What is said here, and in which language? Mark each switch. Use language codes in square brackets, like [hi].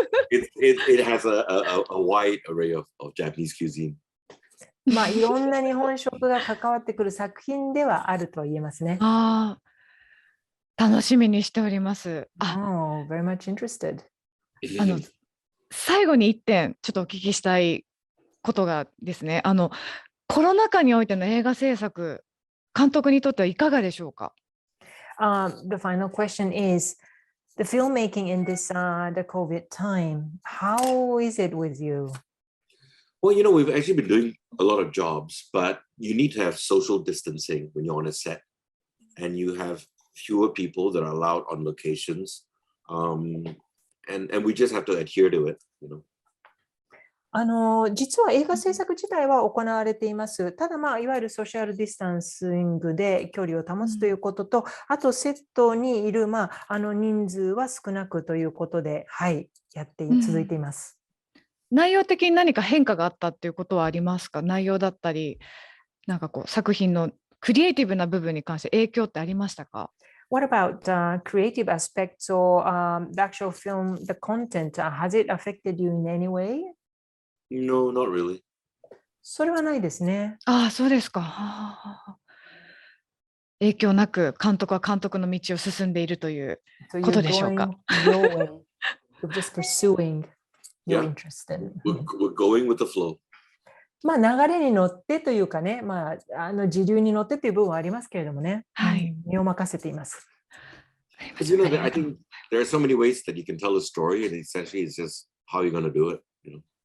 [en] It has a wide array of Japanese cuisine. [ja] いろんな日本食が関わってくる作品ではあると言えますね。楽しみにしております。 [en] Oh, very much interested. [ja] 最後に1点ちょっとお聞きしたいことがですね、コロナ禍においての映画制作、監督にとってはいかがでしょうか。 [en] The final question is, the filmmaking in this the COVID time, how is it with you? Well, you know, we've actually been doing a lot of jobs, but you need to have social distancing when you're on a set, and you have fewer people that are allowed on locations, and we just have to adhere to it, you know. [ja] 実は映画制作自体は行われています。ただ、いわゆるソーシャルディスタンシングで距離を保つということと、あとセットにいる、人数は少なくということで、続いています。内容的に何か変化があったっていうことはありますか？内容だったり、なんか作品のクリエイティブな部分に関して影響ってありましたか？ [en] What about creative aspects or the actual film, the content? Has it affected you in any way? No, not really. [ja] それはないですね。そうですか。影響なく監督は監督の道を進んでいるということでしょうか。 [en] You're just pursuing your interest. We're going with the flow. [ja] 流れに乗ってというかね、時流に乗ってという部分はありますけれどもね、身を任せています。 [en] You know, I think there are so many ways that you can tell a story, and essentially it's just how you're going to do it, you know.